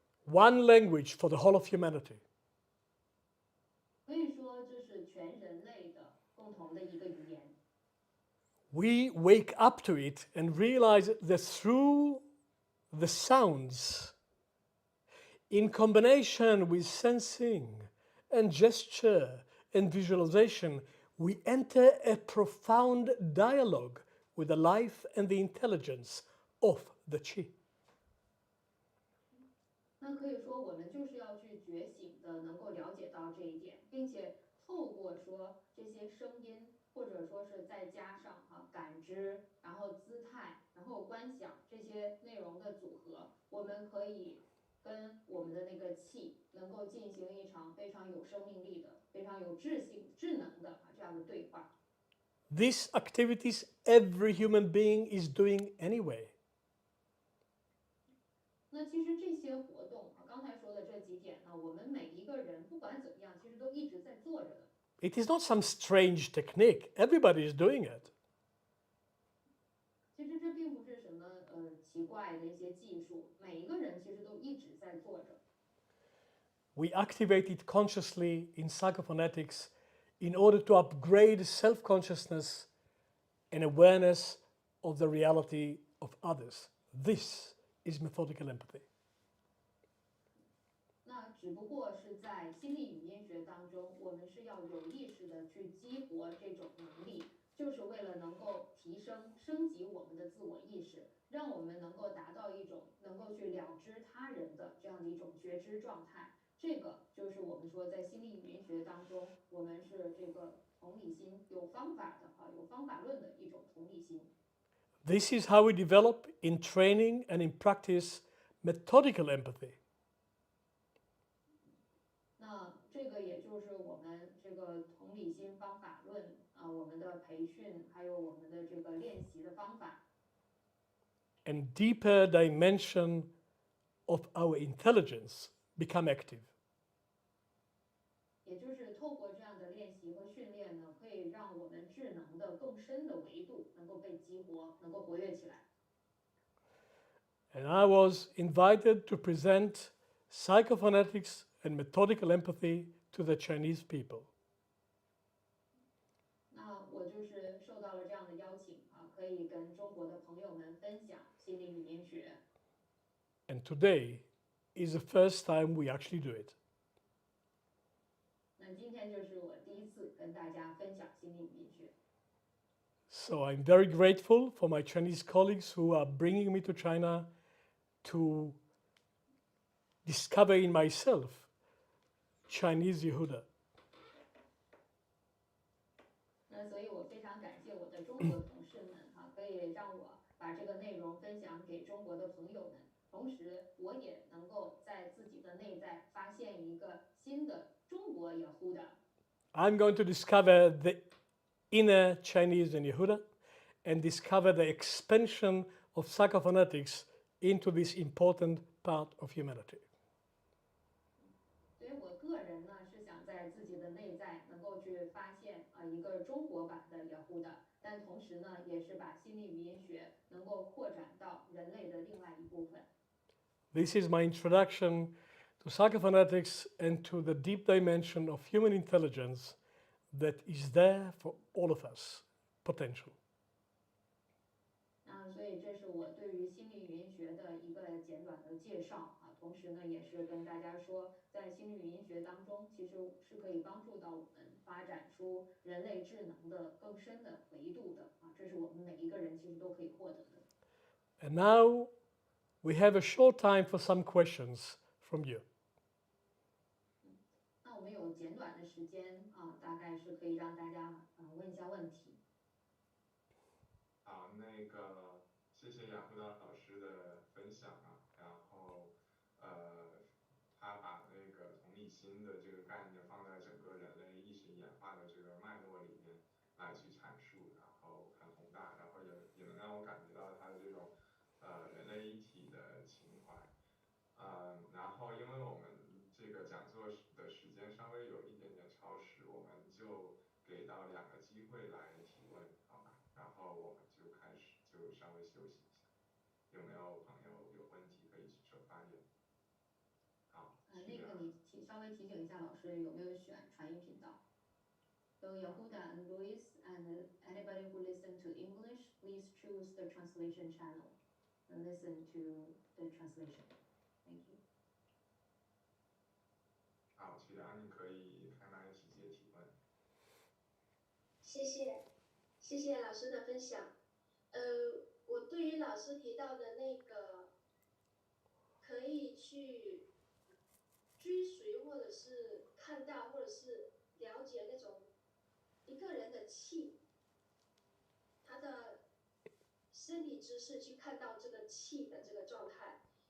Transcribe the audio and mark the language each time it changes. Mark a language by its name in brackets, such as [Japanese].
[English] One language for the whole of humanity. [Chinese] 可以说这是全人类的共同的一个语言。 [English] We wake up to it and realize that through the sounds, In combination with sensing and gesture and visualization, we enter a profound dialogue with the life and the intelligence of the Qi. [Chinese] 那可以说，我们就是要去觉醒的，能够了解到这一点，并且透过说这些声音，或者说是再加上感知，然后姿态，然后观想这些内容的组合，我们可以跟我们的那个气能够进行一场非常有生命力的、非常有智能的这样的对话。 [English] These activities every human being is doing anyway. [Chinese] 那其实这些活动刚才说的这几点呢，我们每一个人不管怎么样，其实都一直在做着的。 [English] It is not some strange technique. Everybody is doing it. [Chinese] 其实这并不是什么奇怪的一些技术，每一个人其实都一直在做着。 [English] We activate it consciously in psychophonetics in order to upgrade self consciousness and awareness of the reality of others. This is methodical empathy. [Chinese] 那只不过是在心理语音学当中，我们是要有意识的去激活这种能力，就是为了能够升级我们的自我意识，让我们能够达到一种能够去了知他人的这样的一种觉知状态。这个就是我们说在心理语音学当中，我们是这个同理心有方法的有方法论的一种同理心。 [English] This is how we develop in training and in practice methodical empathy. [Chinese] 那这个也就是我们这个同理心方法论我们的培训还有我们的这个练习的方法。 [English] And deeper dimension of our intelligence become active. [Chinese] 也就是透过这样的练习和训练呢，可以让我们智能的更深的维度能够被激活，能够活跃起来。 [English] And I was invited to present psychophonetics and methodical empathy to the Chinese people. [Chinese] 那我就是受到了这样的邀请可以跟中国的朋友们分享心理语音学。 [English] And today is the first time we actually do it. [Chinese] 那今天就是我第一次跟大家分享心理语音学。 [English] So I'm very grateful for my Chinese colleagues who are bringing me to China to discover in myself Chinese Yehuda. [Chinese] 那所以我非常感谢我的中国同事们可以让我把这个内容分享给中国的朋友们，同时我也能够在自己的内在发现一个新的中国耶呼的。 [English] I'm going to discover the inner Chinese in Yehuda and discover the expansion of psychophonetics into this important part of humanity. [Chinese] 所以我个人呢是想在自己的内在能够去发现一个中国版的耶呼的，但同时呢也是把心理语音学能够扩展到人类的另外一部分。 [English] This is my introduction to psychophonetics and to the deep dimension of human intelligence that is there for all of us, potential. [Chinese] 所以这是我对于心理语音学的一个简短的介绍同时呢，也是跟大家说，在心理语音学当中，其实是可以帮助到我们发展出人类智能的更深的维度的这是我们每一个人其实都可以获得的。 [English] And now we have a short time for some questions from you. [Chinese] 那我们有简短的时间大概是可以让大家问一下问题。好，那个谢谢雅虎达老师的分享然后他把那个同理心的这个概念放在整个人类意识演化的这个脉络里面来去阐述，然后很宏大，然后也能让我感觉到他的这种人类一体的情怀。然后因为我们这个讲座的时间稍微有一点点超时，我们就给到2个机会来提问，好吧？然后我们就开始就稍微休息一下，有没有朋友有问题可以举手发言？好，那个你稍微提醒一下老师有没有选传译频道。 [English] So Yehuda and Luis and anybody who listen to English, please choose the translation channel and listen to the translation. Thank you. [Chinese] 去，然后你可以开麦直接提问。谢谢，谢谢老师的分享。我对于老师提到的那个可以去追随，或者是看到，或者是了解那种一个人的气，他的身体姿势，去看到这个气的这个状态。